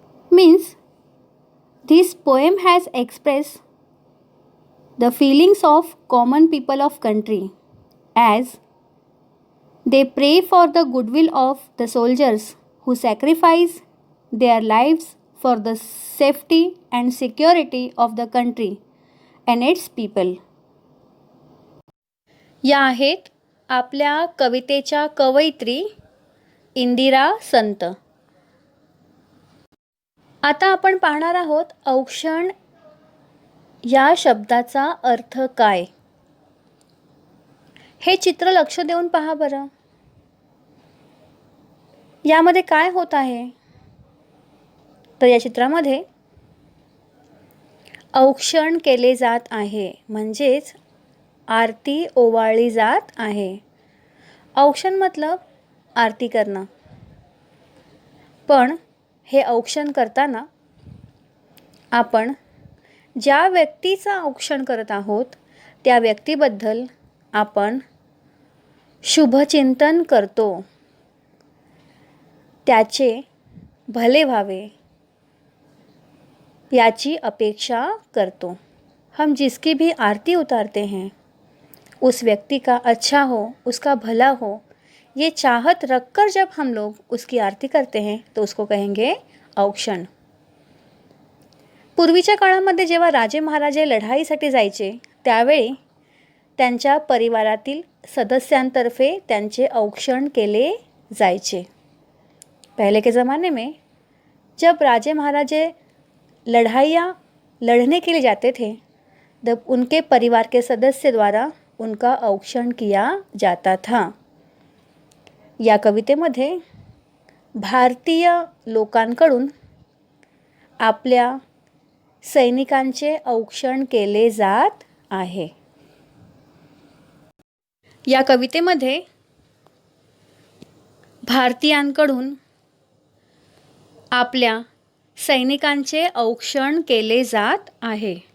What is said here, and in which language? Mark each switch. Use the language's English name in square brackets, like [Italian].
[English] Means this poem has expressed the feelings of common people of country as they pray for the goodwill of the soldiers who sacrifice their lives for the safety and security of the country and its people. [Marathi] या आहेत आपल्या कवितेच्या कवयित्री इंदिरा संत. आता आपण पाहणार आहोत औक्षण या शब्दाचा अर्थ काय. हे चित्र लक्ष देऊन पहा बरं. यामध्ये काय होत आहे तर या चित्रामध्ये औक्षण केले जात आहे, म्हणजेच आरती ओवाळली जात आहे. औक्षण मतलब आरती करणं. पण हे औक्षण करताना आपण ज्या व्यक्तीचा औक्षण करत आहोत त्या व्यक्तीबद्दल आपण शुभचिंतन करतो, त्याचे भले व्हावे याची अपेक्षा करतो. [Hindi] हम जिसकी भी आरती उतारते हैं उस व्यक्ति का अच्छा हो, उसका भला हो, ये चाहत रखकर जब हम लोग उसकी आरती करते हैं तो उसको कहेंगे औक्षण. [Marathi] पूर्वीच्या काळामध्ये जेव्हा राजे महाराजे लढाईसाठी जायचे त्यावेळी त्यांच्या परिवारातील सदस्यांतर्फे त्यांचे औक्षण केले जायचे. [Hindi] पहले के ज़माने में जब राजे महाराजे लड़ाइयाँ लड़ने के लिए जाते थे तब उनके परिवार के सदस्य द्वारा उनका औक्षण किया जाता था. [Marathi] या कवितेमध्ये भारतीय लोकांकडून आपल्या सैनिकांचे औक्षण केले जात आहे. या कवितेमध्ये भारतीयांकडून आपल्या सैनिकांचे औक्षण केले जात आहे.